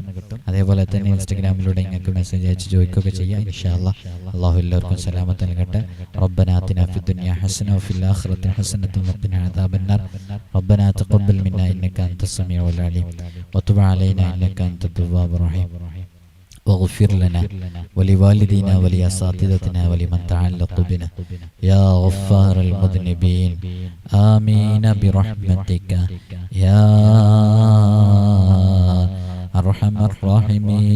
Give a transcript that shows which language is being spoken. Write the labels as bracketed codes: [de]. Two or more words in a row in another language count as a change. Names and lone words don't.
[ml] അതേപോലെ തന്നെ ഇൻസ്റ്റഗ്രാമിലൂടെ നിങ്ങൾക്ക് മെസ്സേജ് അയച്ച് ചോദിക്കുകയൊക്കെ ചെയ്യാം. [ar] إن شاء الله [ml] അല്ലാഹു എല്ലാവർക്കും സലാമത്ത് നൽകട്ടെ. [ar] ربنا آتنا في الدنيا حسنة وفي الآخرة حسنة وقنا عذاب النار. ربنا تقبل منا إنك أنت السميع العليم وتب علينا إنك أنت التواب الرحيم. واغفر لنا ولوالدينا ولأساتذتنا ولمن تعلق بنا يا غفار المذنبين آمين برحمتك يا أرحم الراحمين.